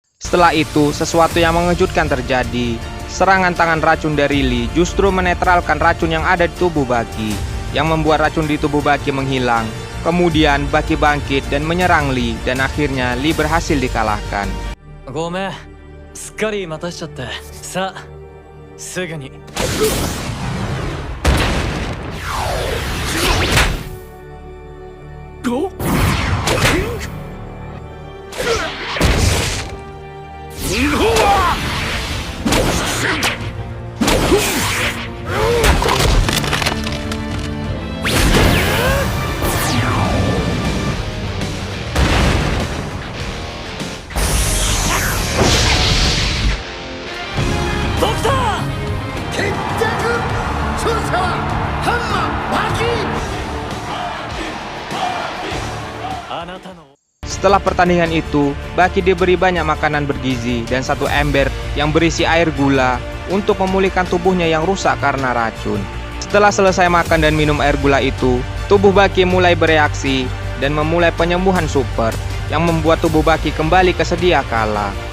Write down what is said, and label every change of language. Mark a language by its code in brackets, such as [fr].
[id] Setelah itu, sesuatu yang mengejutkan terjadi. Serangan tangan racun dari Li justru menetralkan racun yang ada di tubuh Baki, yang membuat racun di tubuh Baki menghilang. Kemudian Baki bangkit dan menyerang Li, dan akhirnya Li berhasil dikalahkan. [ja] ごめん、すっかり待たしちゃって。さあ、すぐに。おドクター決着勝者はハンマーバキあなたの [id] Setelah pertandingan itu, Baki diberi banyak makanan bergizi dan satu ember yang berisi air gula untuk memulihkan tubuhnya yang rusak karena racun. Setelah selesai makan dan minum air gula itu, tubuh Baki mulai bereaksi dan memulai penyembuhan super yang membuat tubuh Baki kembali ke sedia kala.